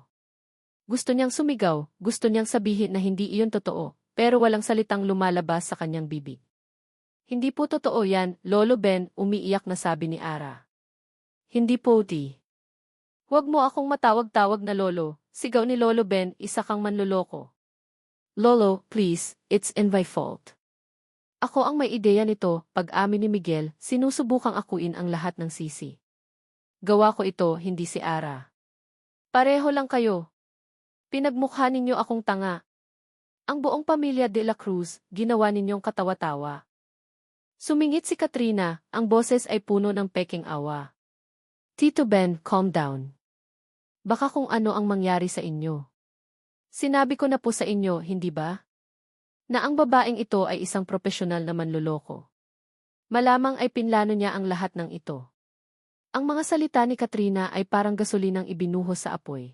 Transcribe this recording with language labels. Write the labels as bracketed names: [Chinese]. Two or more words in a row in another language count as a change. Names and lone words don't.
[Filipino] Gusto niyang sumigaw, gusto niyang sabihin na hindi iyon totoo, pero walang salitang lumalabas sa kanyang bibig. Hindi po totoo yan, Lolo Ben, umiiyak na sabi ni Ara. Hindi po, Ti. Huwag mo akong matawag-tawag na Lolo, sigaw ni Lolo Ben, isa kang manloloko. Lolo, [English] please, it's in my fault. [Filipino] Ako ang may ideya nito, pag-amin ni Miguel, sinusubukang akuin ang lahat ng sisi. Gawa ko ito, hindi si Ara. Pareho lang kayo. Pinagmukha ninyo akong tanga. Ang buong pamilya de la Cruz, ginawa ninyong katawa-tawa. Sumingit si Katrina, ang boses ay puno ng peking awa. [English] Tito Ben, calm down. [Filipino] Baka kung ano ang mangyari sa inyo. Sinabi ko na po sa inyo, hindi ba? Na ang babaeng ito ay isang profesional na manloloko. Malamang ay pinlano niya ang lahat ng ito. Ang mga salita ni Katrina ay parang gasolinang ibinuhos sa apoy.